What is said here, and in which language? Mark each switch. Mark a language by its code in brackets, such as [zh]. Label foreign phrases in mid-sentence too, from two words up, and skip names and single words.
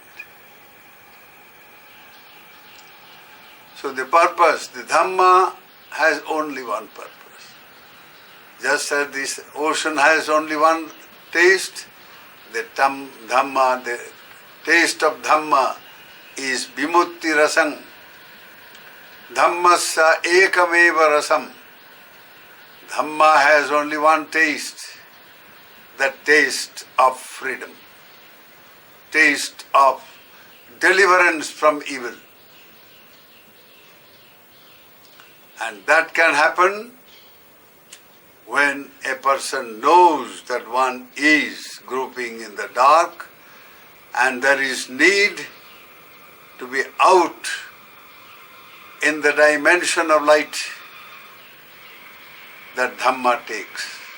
[en] So the purpose, the Dhamma has only one purpose. Just as this ocean has only one taste, the Dhamma, the taste of Dhamma is [pi] vimutti rasam. [sa] Dhammasya ekameva rasam. [en] Dhamma has only one taste, the taste of freedom, taste of deliverance from evil. And that can happen when a person knows that one is groping in the dark and there is need to be out in the dimension of light that Dhamma takes.